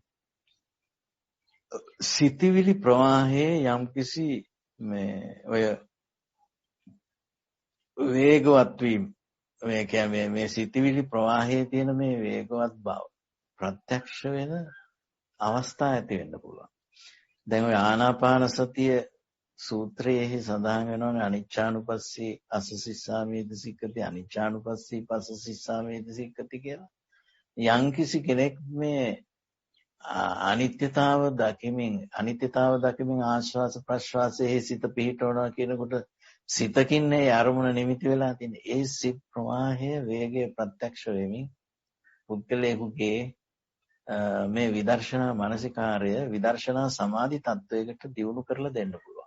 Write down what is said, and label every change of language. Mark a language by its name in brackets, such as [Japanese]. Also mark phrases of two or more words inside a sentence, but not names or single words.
[Sinhala] සිතිවිලි ප්‍රවාහයේ යම්කිසි ඔය වේගවත් වීම මේ කියන්නේ මේ සිතිවිලි ප්‍රවාහයේ තියෙන මේ වේගවත් බව ප්‍රත්‍යක්ෂ වෙන අවස්ථා ඇති වෙන්න පුළුවන්. දැන් ඔය ආනාපාන සතිය සූත්‍රයේ සඳහන් වෙනවානේ [Pali] අනිච්චානුපස්සී අසසිස්සාමේති සික්කති අනිච්චානුපස්සී පස්සසිස්සාමේති සික්කති [Sinhala] කියලා. යම්කිසි කෙනෙක් මේ අනිත්‍යතාව දකිමින් ආශ්වාස ප්‍රශ්වාසයේ සිත පිහිටවනවා කියනකොට සිතකින් ඒ අරමුණ නිමිති වෙලා තියෙන ඒ සිත් ප්‍රවාහය වේගය ප්‍රත්‍යක්ෂ වෙමින් පුද්ගලයෙකුගේ මේ විදර්ශනා මානසිකාර්ය විදර්ශනා සමාධි තත්වයකට දියුණු කරලා දෙන්න පුළුවන්.